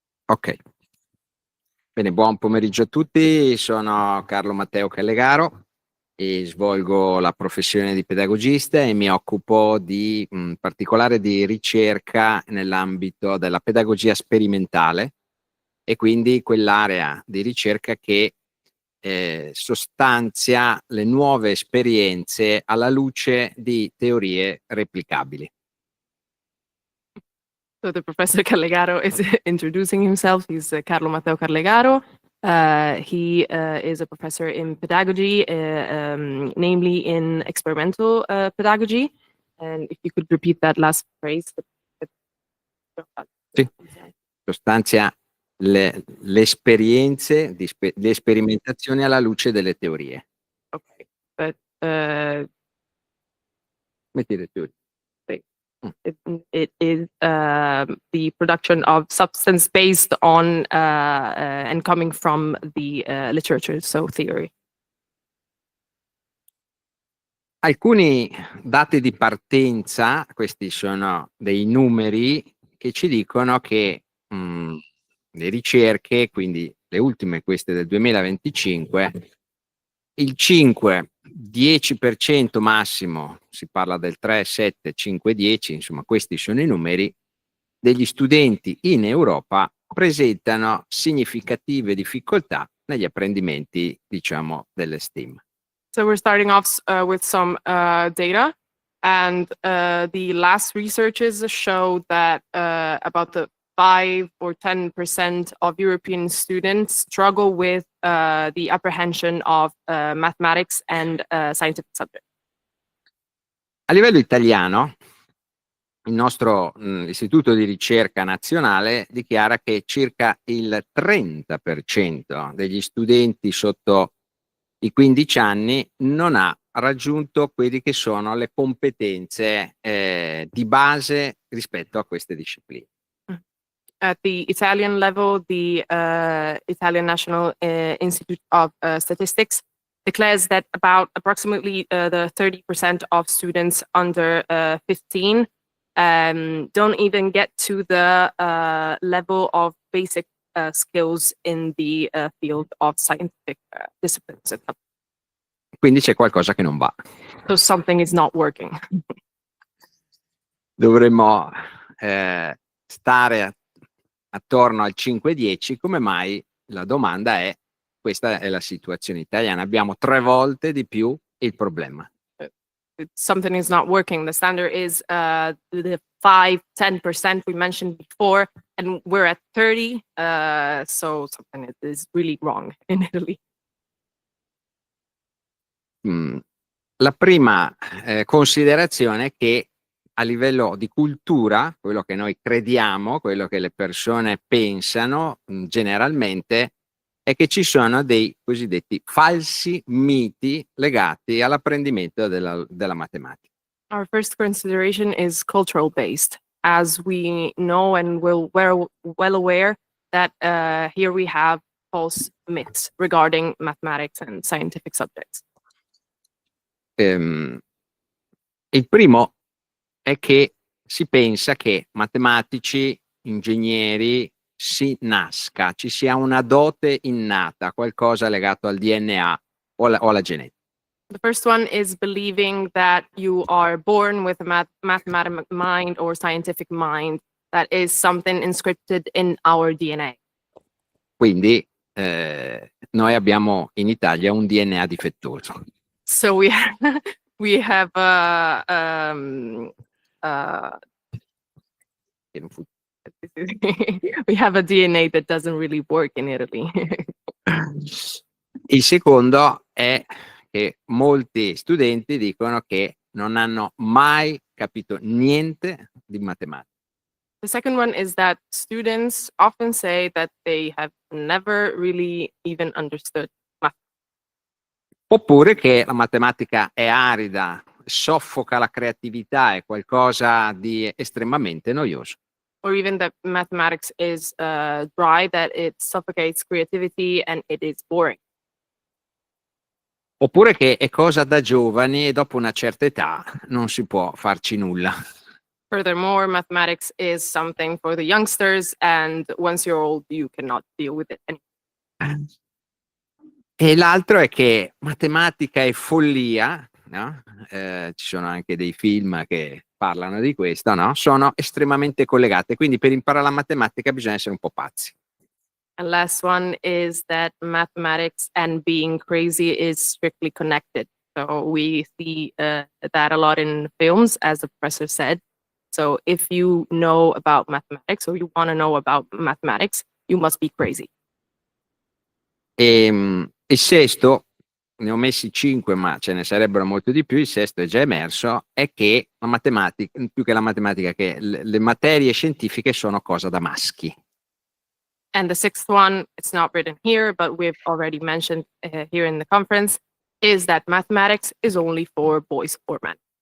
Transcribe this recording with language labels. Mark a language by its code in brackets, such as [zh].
[it] Ok, bene, buon pomeriggio a tutti, sono Carlo Matteo Callegaro e svolgo la professione di pedagogista e mi occupo in particolare di ricerca nell'ambito della pedagogia sperimentale e quindi quell'area di ricerca che sostanzia le nuove esperienze alla luce di teorie replicabili. [en] So the Professor Callegaro is introducing himself. He's Carlo Matteo Callegaro. He is a professor in pedagogy, namely in experimental pedagogy. And if you could repeat that last phrase. [it] Sì. Sostanzia le esperienze, le sperimentazioni alla luce delle teorie. [en] Okay, but [it] Metti le teorie. [en] it is the production of substance based on and coming from the literature, so theory. [it] Alcuni dati di partenza, questi sono dei numeri che ci dicono che le ricerche, quindi le ultime, queste del 2025, il 5-10% massimo, si parla del 3, 7, 5, 10, insomma questi sono i numeri, degli studenti in Europa presentano significative difficoltà negli apprendimenti, diciamo, delle STEM. [en] So we're starting off with some data, and the last researches show that about the 5 or 10% of European students struggle with the apprehension of mathematics and scientific subjects. [it] A livello italiano, il nostro Istituto di Ricerca Nazionale dichiara che circa il 30% degli studenti sotto i 15 anni non ha raggiunto quelli che sono le competenze di base rispetto a queste discipline. [en] At the Italian level, the Italian National Institute of Statistics declares that approximately the 30% of students under 15 don't even get to the level of basic skills in the field of scientific disciplines. [it] Quindi c'è qualcosa che non va. [en] So something is not working. [it] Dovremmo stare attorno al 5-10, come mai? La domanda è, questa è la situazione italiana, abbiamo 3 volte di più il problema. [en] Something is not working. The standard is the 5-10% we mentioned before, and we're at 30, so something is really wrong in Italy. [it] La prima considerazione è che a livello di cultura, quello che noi crediamo, quello che le persone pensano generalmente, è che ci sono dei cosiddetti falsi miti legati all'apprendimento della matematica. [en] Our first consideration is cultural based, as we know and we're well aware that here we have false myths regarding mathematics and scientific subjects. [it] Il primo è che si pensa che matematici, ingegneri, si nasca, ci sia una dote innata, qualcosa legato al DNA o alla genetica. [en] The first one is believing that you are born with a mathematical mind or scientific mind, that is something inscripted in our DNA. [it] Quindi noi abbiamo in Italia un DNA difettoso. [en] So we have we have a DNA that doesn't really work in Italy. [it] Il secondo è che molti studenti dicono che non hanno mai capito niente di matematica. [en] The second one is that students often say that they have never really even understood math. [it] Oppure che la matematica è arida, soffoca la creatività, è qualcosa di estremamente noioso. [en] Or even that mathematics is dry, that it suffocates creativity and it is boring. [it] Oppure che è cosa da giovani e dopo una certa età non si può farci nulla. [en] Furthermore, mathematics is something for the youngsters, and once you're old, you cannot deal with it anymore. [it] E l'altro è che matematica è follia, no? Ci sono anche dei film che parlano di questo, no? Sono estremamente collegate, quindi per imparare la matematica bisogna essere un po' pazzi. [en] And last one is that mathematics and being crazy is strictly connected. So we see that a lot in films, as the professor said. So if you know about mathematics or you want to know about mathematics, you must be crazy. [it] Il sesto, ne ho messi 5, ma ce ne sarebbero molto di più. Il sesto è già emerso, è che la matematica, più che la matematica, che le materie scientifiche sono cosa da maschi. [en] And the sixth one, it's not written here, but we've already mentioned here in the conference, is that mathematics is only for boys or men.